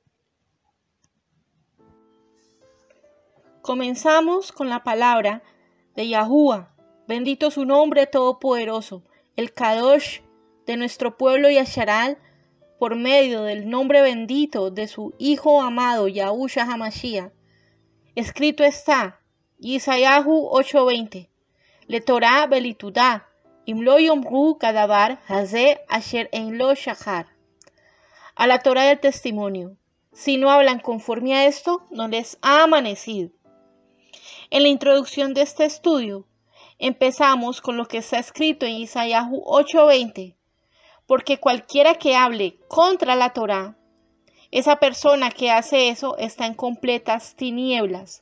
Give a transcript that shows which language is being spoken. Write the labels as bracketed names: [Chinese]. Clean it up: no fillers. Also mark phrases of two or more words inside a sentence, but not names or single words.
[Spanish] Comenzamos con la palabra de Yahuwah, bendito su nombre todopoderoso, el Kadosh de nuestro pueblo Yasharal, por medio del nombre bendito de su Hijo amado Yahushua HaMashiach. Escrito está, [Hebrew] Yeshayahu 8:20, לתורה ולתעודה אם לא יאמרו כדבר הזה אשר אין לו שחר. [Spanish] A la Torah del testimonio, si no hablan conforme a esto, no les ha amanecido. En la introducción de este estudio, empezamos con lo que está escrito en Yeshayahu 8:20, porque cualquiera que hable contra la Torá, esa persona que hace eso está en completas tinieblas.